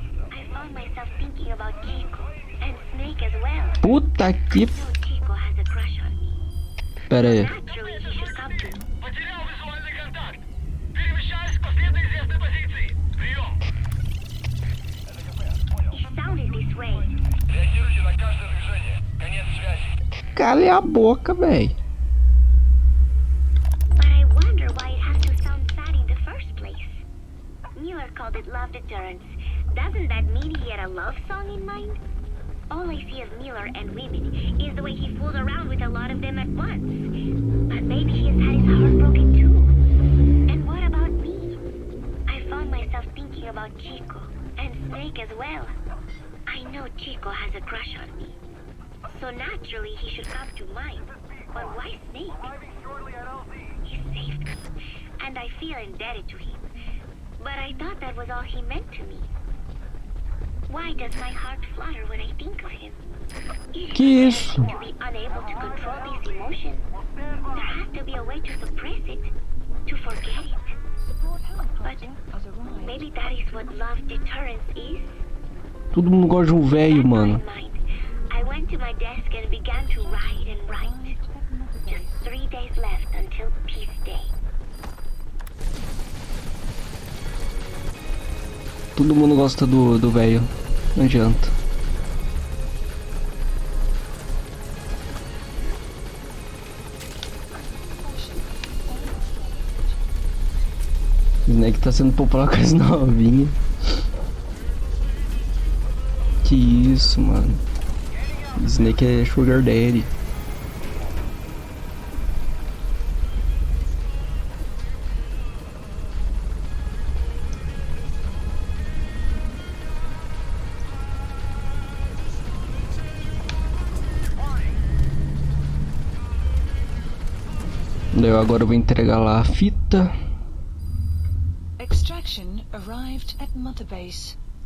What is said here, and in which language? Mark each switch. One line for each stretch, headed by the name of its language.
English: I found myself thinking about Chico and Snake as well.
Portuguese: Puta que...
English: I know Chico has a crush on me.
Portuguese: Pera aí.
English: Naturally, he should come to.
Russian: Потерял визуальный контакт. Перемещаюсь к последней известной позиции. Прием.
English: It sounded this way.
Russian: Реагируйте на каждое движение. Конец связи.
Portuguese: Cale a boca, véi.
English: But I wonder why it has to sound sad in the first place. Miller called it love deterrence. Doesn't that mean he had a love song in mind? All I see is Miller and women is the way he fooled around with a lot of them at once. But maybe he has had his heart broken too. And what about me? I found myself thinking about Chico and Snake as well. I know Chico has a crush on me. So naturally he should come to mind. But why Snake? He saved me, and I feel indebted to him. But I thought that was all he meant to me. Why Why does my heart flutter when I think of him?
Portuguese: Que isso?
English: To be unable to control these emotions, there has to be a way to suppress it, to forget it. But maybe that is what love deterrence is.
Portuguese: Todo mundo gosta de um velho, mano.
English: I went to my desk and began to write and write. Just 3 days left until Peace Day.
Portuguese: Todo mundo gosta do velho. Não adianta. Snake tá sendo popular com as novinhas. Que isso, mano. Snake é Sugar Daddy. Eu agora vou entregar lá a fita.
English: Extraction arrived at Mother Base.